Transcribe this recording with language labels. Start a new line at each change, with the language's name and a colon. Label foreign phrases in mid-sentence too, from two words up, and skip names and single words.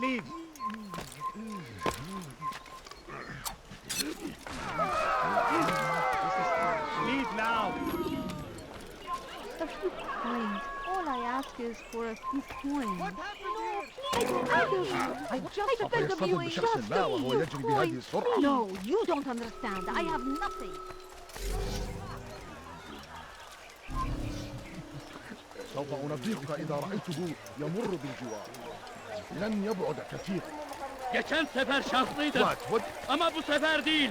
English: Leave. Leave now. A few coins. All I ask is for a few coins. What happened here? I beg of you, just a few coins. No, you don't understand. I have nothing.
Arabic: سوف أنبهك إذا رأيته يمر بالجوار. لن يبعد كثير.
Turkish: Geçen sefer şanslıydım.
English: What?
Turkish: Ama bu sefer değil.